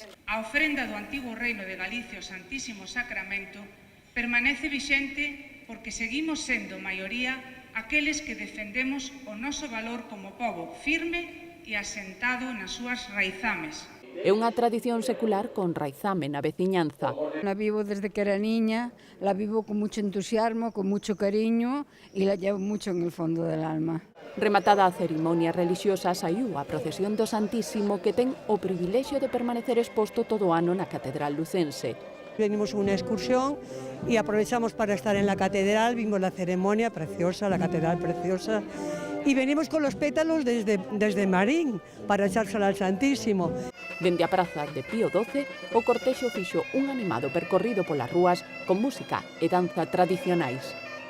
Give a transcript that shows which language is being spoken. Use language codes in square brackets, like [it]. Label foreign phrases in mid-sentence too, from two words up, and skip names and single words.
[gl] A ofrenda do antigo Reino de Galicia ao Santísimo Sacramento permanece vixente porque seguimos sendo maioría aqueles que defendemos o noso valor como pobo firme e asentado nas súas raizames. É unha tradición secular con raizame na veciñanza. [es] La vivo desde que era niña, la vivo con mucho entusiasmo, con mucho cariño y la llevo mucho en el fondo del alma. [gl] Rematada a cerimonia relixiosa, saiu a procesión do Santísimo que ten o privilexio de permanecer exposto todo o ano na Catedral lucense. [es] Venimos una excursión y aprovechamos para estar en la catedral, vimos la ceremonia preciosa, la catedral preciosa, y venimos con los pétalos desde Marín para echársela al Santísimo. [gl] Dende a praza de Pío XII, o cortexo fixo un animado percorrido polas rúas con música e danza tradicionais.